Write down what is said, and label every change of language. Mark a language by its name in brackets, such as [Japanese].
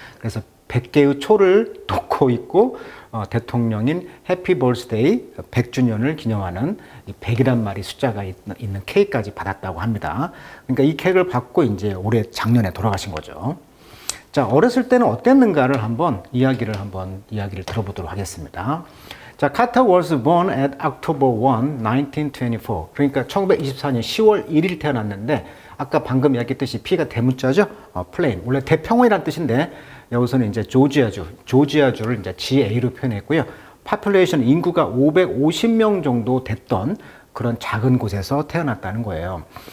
[Korean] 그래서 100개의 초를 놓고 있고 대통령인 해피 벌스데이 100주년을 기념하는 100이란 말이 숫자가 있는 케이크까지 받았다고 합니다. 그러니까 이 케이크를 받고 이제 올해 작년에 돌아가신 거죠. 자, 어렸을 때는 어땠는가를 한번 이야기를 들어보도록 하겠습니다. [English] 자, 카터 was born at October 1, 1924. [Korean] 그러니까 1924년 10월 1일 태어났는데, 아까 방금 이야기했듯이 P가 대문자죠? 플레인. 원래 대평원이라는 뜻인데, 여기서는 이제 조지아주를 이제 GA로 표현했고요. 파퓰레이션 인구가 550명 정도 됐던 그런 작은 곳에서 태어났다는 거예요.